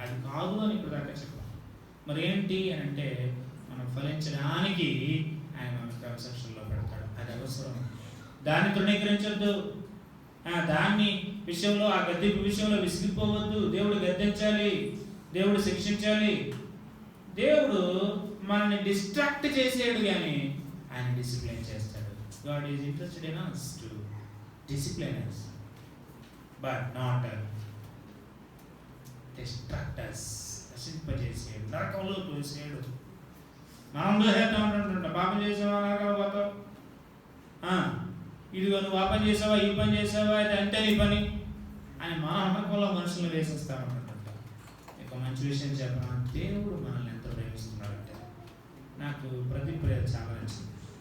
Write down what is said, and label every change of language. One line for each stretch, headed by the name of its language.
Telugu: అది కాదు అని ఇప్పుడు దాకా చెప్పాం. మరి ఏంటి అని అంటే మనం ఫలించడానికి ఆయన మన క్రమశిక్షణలో పెడతాడు. అది అవసరం. దాన్ని తృణీకరించొద్దు. దాన్ని విషయంలో, ఆ గద్దెంపు విషయంలో విసిగిపోవద్దు. దేవుడు గద్దించాలి, దేవుడు శిక్షించాలి. దేవుడు మనల్ని డిస్ట్రాక్ట్ చేసేడు కానీ ఆయన డిసిప్లైన్ చేస్తాడు.
English: God is interested in us to discipline us but not distract us.
Telugu: నశింపజేసేడు, నరకంలో తోసేడు. మనం దోహేద్దాం అంటుంటా. పాపం చేసావా నరకాలు పోతావు. ఇదిగో నువ్వు ఆ పని చేసావా, ఈ పని చేసావా, అయితే అంతే నీ పని, అని మన నమ్మకంలో మనుషులను వేసేస్తామన్నమాట. ఇక మంచి విషయం చెప్పిన దేవుడు మనల్ని ఎంత ప్రేమిస్తున్నాడంటే నాకు ప్రతిప్రియ చాలా నచ్చింది.